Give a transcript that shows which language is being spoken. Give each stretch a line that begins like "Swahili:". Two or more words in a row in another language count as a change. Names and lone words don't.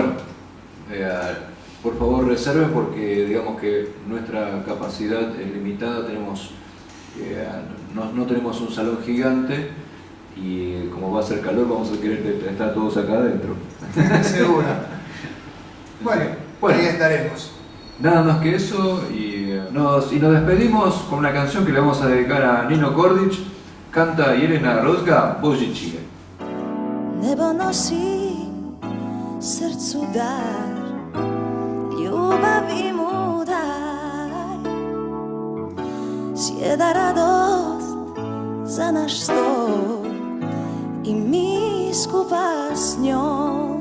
Spanish: por favor reserven porque digamos que nuestra capacidad es limitada, no tenemos un salón gigante y como va a hacer calor vamos a querer estar todos acá adentro. Seguro. Bueno, ahí estaremos. Nada más que eso y nos despedimos con una canción que le vamos a dedicar a Nino Kordić, canta Jelena Rozga, Božićije.
Croatian: Nebo nosi srcu dar, ljubavi mu daj, sjeda radost za naš stol i mi skupa s njom.